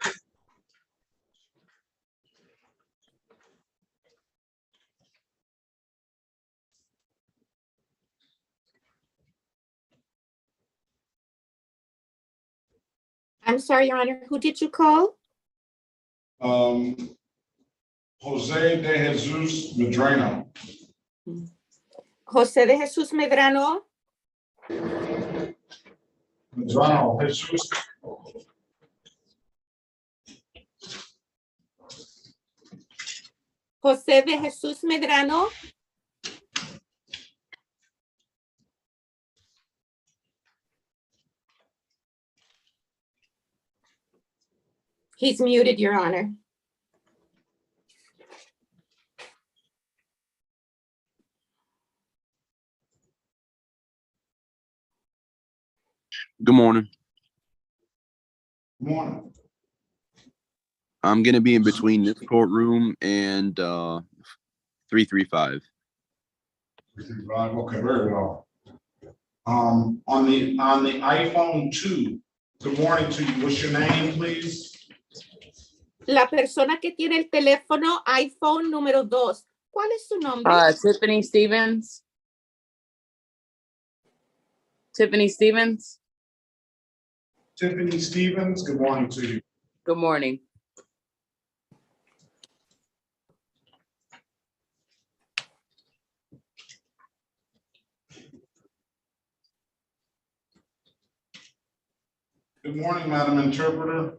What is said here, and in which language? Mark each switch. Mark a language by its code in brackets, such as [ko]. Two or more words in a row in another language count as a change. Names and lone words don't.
[en] I'm sorry, Your Honor, who did you call? Jose de Jesus Medrano. José de Jesús Medrano. Medrano, Jesus. José de Jesús Medrano. He's muted, Your Honor. Good morning. Good morning. I'm going to be in between this courtroom and 335. 335, okay, very well. On the iPhone 2, good morning to you. What's your name, please? [es] La persona que tiene el teléfono iPhone número 2. ¿Cuál es su nombre? [en] Tiffany Stevens. Tiffany Stevens. Tiffany Stevens, good morning to you. Good morning. Good morning, Madam Interpreter.